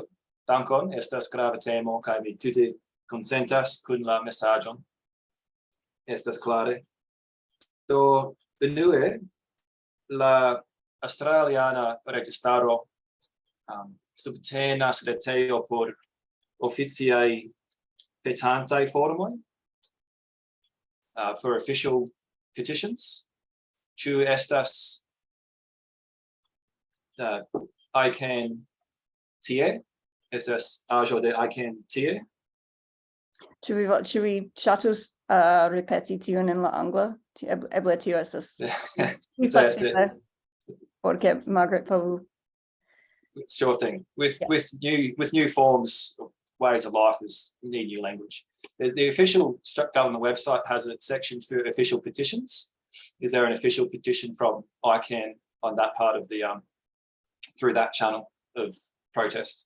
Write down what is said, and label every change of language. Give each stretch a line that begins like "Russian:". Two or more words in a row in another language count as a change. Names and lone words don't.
Esperanto: Dankon, estas grava temo, kaj mi tute konsentas kun la mesaĝon. Estas klare. Do, unue, la Aŭstraliana registaro subtenas retejo por oficiaj petantaj formoj
English: for official petitions.
Esperanto: Ĉu estas IKAN tie, estas aĵo de IKAN tie. Ĉu vi ŝatus ripeti tiun en la angla? Eble tio estas pli facile por ke Margaret povu.
English: Sure thing. With new forms, ways of life, we need new language. The official government website has a section for official petitions. Is there an official petition from IKAN on that part of the through that channel of protest?